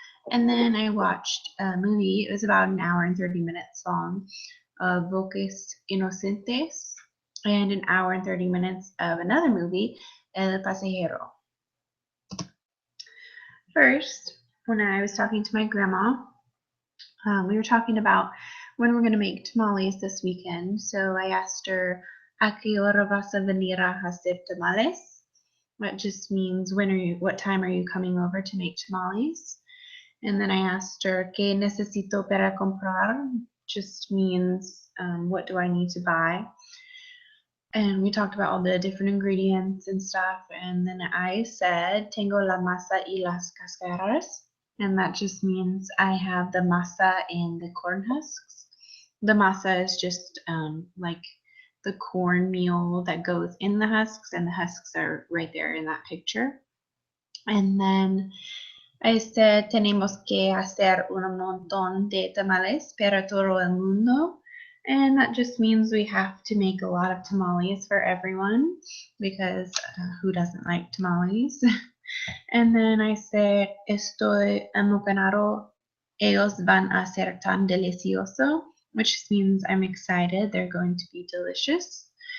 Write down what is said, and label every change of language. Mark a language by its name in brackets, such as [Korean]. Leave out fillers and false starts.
[English] And then I watched a movie, it was about an hour and 30 minutes long, of Voces Inocentes, and an hour and 30 minutes of another movie, El Pasajero. First, when I was talking to my grandma, we were talking about when we're going to make tamales this weekend. So I asked her, [Spanish] ¿A qué hora vas a venir a hacer tamales? [English] That just means what time are you coming over to make tamales? And then I asked her, [Spanish] ¿Qué necesito para comprar? [English] Just means, what do I need to buy? And we talked about all the different ingredients and stuff. And then I said, [Spanish] Tengo la masa y las cáscaras. [English] And that just means I have the masa and the corn husks. The masa is just like the cornmeal that goes in the husks, and the husks are right there in that picture. And then I said, [Spanish] tenemos que hacer un montón de tamales para todo el mundo. [English] And that just means we have to make a lot of tamales for everyone because who doesn't like tamales? And then I said, [Spanish] estoy emocionado, ellos van a ser tan delicioso, [English] which means I'm excited, they're going to be delicious.